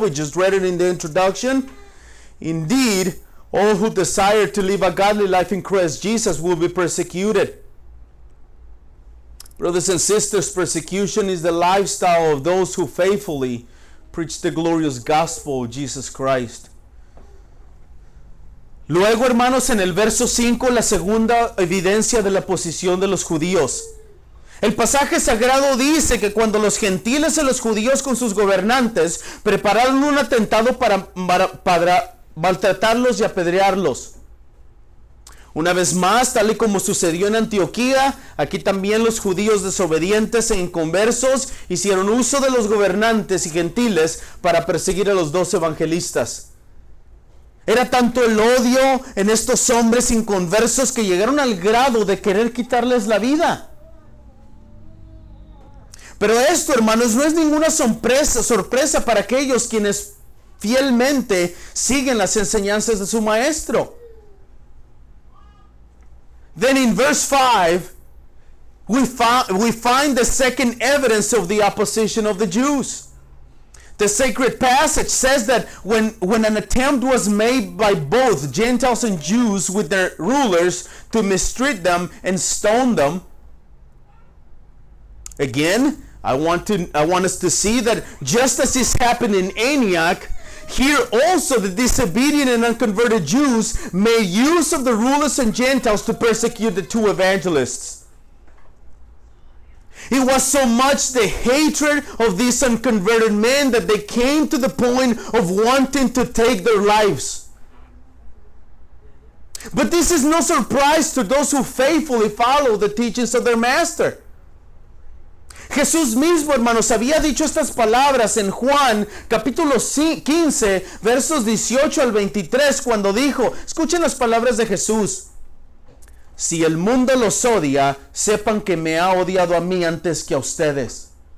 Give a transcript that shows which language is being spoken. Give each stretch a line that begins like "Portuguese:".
English: We just read it in the introduction. Indeed, all who desire to live a godly life in Christ Jesus will be persecuted. Brothers and sisters, persecution is the lifestyle of those who faithfully preach the glorious gospel of Jesus Christ.
Spanish: Luego, hermanos, en el verso 5, la segunda evidencia de la posición de los judíos. El pasaje sagrado dice que cuando los gentiles y los judíos con sus gobernantes prepararon un atentado para maltratarlos y apedrearlos. Una vez más, tal y como sucedió en Antioquía, aquí también los judíos desobedientes e inconversos hicieron uso de los gobernantes y gentiles para perseguir a los 2 evangelistas. Era tanto el odio en estos hombres inconversos que llegaron al grado de querer quitarles la vida. Pero esto, hermanos, no es ninguna sorpresa para aquellos quienes fielmente siguen las enseñanzas de su maestro.
English: Then in verse 5, we find the second evidence of the opposition of the Jews. The sacred passage says that when an attempt was made by both Gentiles and Jews with their rulers to mistreat them and stone them, again, I want us to see that just as this happened in Antioch, here also the disobedient and unconverted Jews made use of the rulers and Gentiles to persecute the 2 evangelists. It was so much the hatred of these unconverted men that they came to the point of wanting to take their lives. But this is no surprise to those who faithfully follow the teachings of their master.
Spanish: Jesús mismo, hermanos, había dicho estas palabras en Juan capítulo 15, versos 18 al 23, cuando dijo, escuchen las palabras de Jesús: si el mundo los odia, sepan que me ha odiado a mí antes que a ustedes.